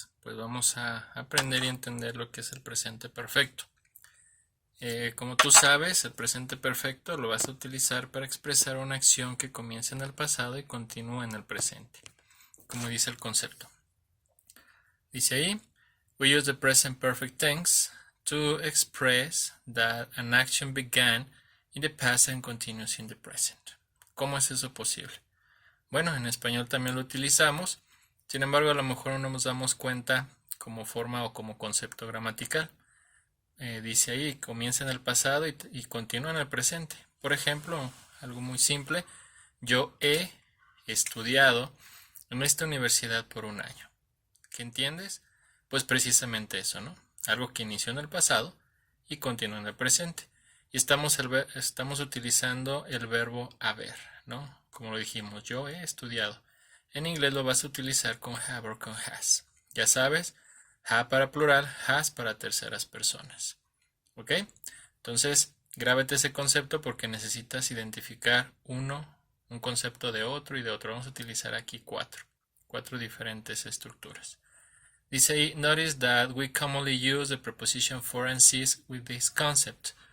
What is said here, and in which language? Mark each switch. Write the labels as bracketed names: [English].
[Spanish] pues vamos a aprender y entender lo que es el presente perfecto. Como tú sabes, el presente perfecto lo vas a utilizar para expresar una acción que comienza en el pasado y continúa en el presente, como dice el concepto. Dice ahí, [English] we use the present perfect tense to express that an action began in the past and continues in the present. [Spanish] ¿Cómo es eso posible? Bueno, en español también lo utilizamos, sin embargo a lo mejor no nos damos cuenta como forma o como concepto gramatical. Dice ahí, comienza en el pasado y continúa en el presente. Por ejemplo, algo muy simple, yo he estudiado en esta universidad por un año. ¿Qué entiendes? Pues precisamente eso, ¿no? Algo que inició en el pasado y continúa en el presente. Y estamos utilizando el verbo haber, ¿no? Como lo dijimos, yo he estudiado. En inglés lo vas a utilizar con have o con has. Ya sabes, have para plural, has para terceras personas. ¿Ok? Entonces, grábate ese concepto porque necesitas identificar un concepto de otro y de otro. Vamos a utilizar aquí cuatro diferentes estructuras. Dice ahí, [English] notice that we commonly use the preposition for and since with this concept.